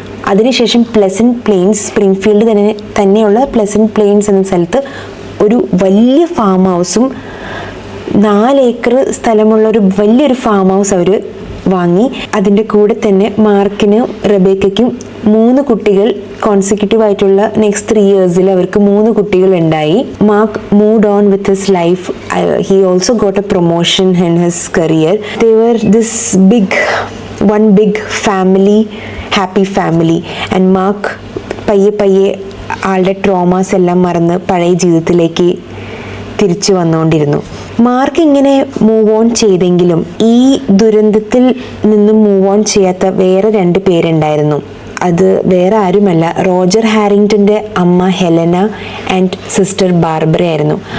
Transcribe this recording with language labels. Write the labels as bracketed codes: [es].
[ml] അതിനുശേഷം pleasant planes, Springfield തന്നെയുള്ള pleasant planes എന്ന സ്ഥലത്ത് ഒരു വലിയ ഫാം ഹൗസും 4 ഏക്കർ സ്ഥലമുള്ള ഒരു വലിയൊരു ഫാം ഹൗസ് അവർ വാങ്ങി. അതിൻ്റെ കൂടെ തന്നെ മാർക്കിനും റബേക്കയ്ക്കും 3 കുട്ടികൾ കോൺസിക്യൂട്ടീവ് ആയിട്ടുള്ള നെക്സ്റ്റ് 3 ഇയേഴ്സിൽ അവർക്ക് 3 കുട്ടികൾ ഉണ്ടായി. [en] Mark moved on with his life. He also got a promotion in his career. They were this one big family, happy family. [ml] And mark പയ്യെ ആളുടെ ട്രോമാസ് എല്ലാം മറന്ന് പഴയ ജീവിതത്തിലേക്ക് തിരിച്ചു വന്നുകൊണ്ടിരുന്നു. മാർക്ക് ഇങ്ങനെ മൂവ് ഓൺ ചെയ്തെങ്കിലും ഈ ദുരന്തത്തിൽ നിന്നും മൂവ് ഓൺ ചെയ്യാത്ത വേറെ 2 പേരുണ്ടായിരുന്നു. അത് വേറെ ആരുമല്ല, റോജർ ഹാരിങ്ടൻ്റെ അമ്മ ഹെലന ആൻഡ് സിസ്റ്റർ ബാർബറ ആയിരുന്നു.